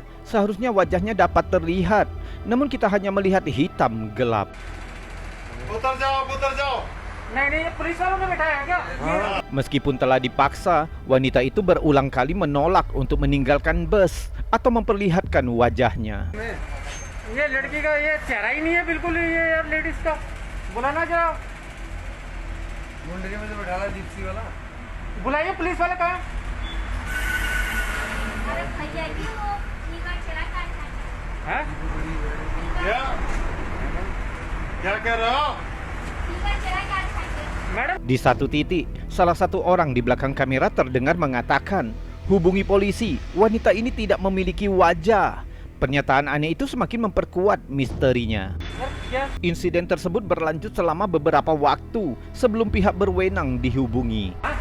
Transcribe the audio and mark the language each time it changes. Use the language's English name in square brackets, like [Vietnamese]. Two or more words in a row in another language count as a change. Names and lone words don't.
[Indonesian] Seharusnya wajahnya dapat terlihat, namun kita hanya melihat hitam gelap. Meskipun telah dipaksa, wanita itu berulang kali menolak untuk meninggalkan bus atau memperlihatkan wajahnya. [Hindi] बुलाइए पुलिस वाले कहाँ हैं? हैं? क्या कह रहे हो? [Indonesian] Di satu titik, salah satu orang di belakang kamera terdengar mengatakan, "Hubungi polisi, wanita ini tidak memiliki wajah." Pernyataan aneh itu semakin memperkuat misterinya. Insiden tersebut berlanjut selama beberapa waktu sebelum pihak berwenang dihubungi.